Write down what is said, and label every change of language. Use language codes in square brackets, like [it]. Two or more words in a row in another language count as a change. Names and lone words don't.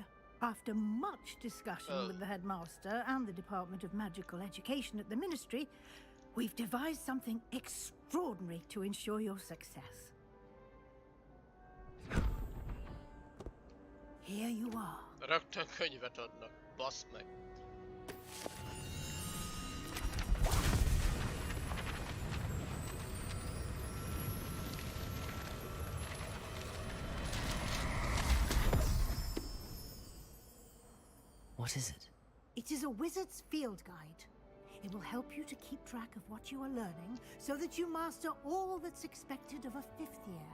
[en] After much discussion with the headmaster and the Department of Magical Education at the Ministry, we've devised something extraordinary to ensure your success. Here you are. [hu] Rögtön könyvet adnak. Basz meg. [en] What is it? It is a wizard's field guide. It will help you to keep track of what you are learning so that you master all that's expected of a fifth year.